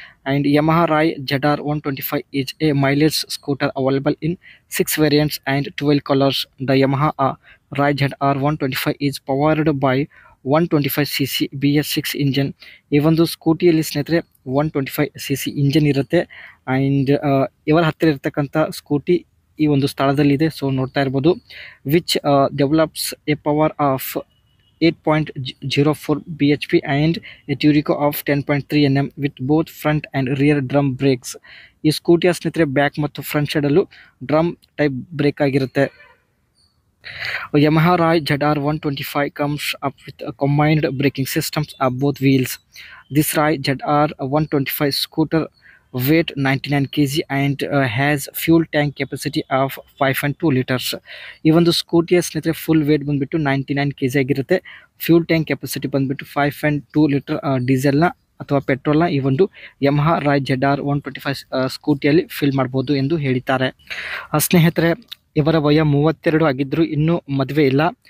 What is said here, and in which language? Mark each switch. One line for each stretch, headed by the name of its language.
English: And Yamaha Ray ZR-125 is a mileage scooter available in 6 variants and 12 colours. The Yamaha Ray ZR-125 is powered by 125cc BS6 engine.
Kannada: ಈ ಒಂದು ಸ್ಕೂಟಿಯಲ್ಲಿ ಸ್ನೇಹಿತರೆ 125cc engine ಇರುತ್ತೆ. And ಇವರ ಹತ್ತಿರ ಇರತಕ್ಕಂಥ scooty ಈ ಒಂದು ಸ್ಥಳದಲ್ಲಿದೆ. ಸೊ ನೋಡ್ತಾ ಇರ್ಬೋದು.
English: Which develops a power of 8.04 bhp and a Turbo of 10.3 Nm with both front and rear drum brakes.
Kannada: ಈ ಸ್ಕೂಟಿಯ ಸ್ನೇಹಿತರೆ ಬ್ಯಾಕ್ ಮತ್ತು ಫ್ರಂಟ್ ಸೈಡಲ್ಲೂ ಡ್ರಮ್ ಟೈಪ್ ಬ್ರೇಕ್ ಆಗಿರುತ್ತೆ.
English: Yamaha Rai ZR-125 comes up with a combined braking systems of both wheels. This Rai ZR-125 scooter weight 99 kg and has fuel tank capacity of 5.2 liters.
Kannada: ಈ ಒಂದು ಸ್ಕೂಟಿಯ ಸ್ನೇಹಿತರೆ full wait ಬಂದ್ಬಿಟ್ಟು 99 kg ಆಗಿರುತ್ತೆ. Fuel tank capacity ಬಂದ್ಬಿಟ್ಟು 5.2 litre ಡೀಸೆಲ್ನ ಅಥವಾ ಪೆಟ್ರೋಲ್ನ ಈ ಒಂದು Yamaha Roy ZR-125 ಸ್ಕೂಟಿಯಲ್ಲಿ fill ಮಾಡ್ಬೋದು ಎಂದು ಹೇಳಿದ್ದಾರೆ. ಸ್ನೇಹಿತರೆ, ಇವರ ವಯ 32 ಆಗಿದ್ದರೂ ಇನ್ನೂ ಮದುವೆ ಇಲ್ಲ.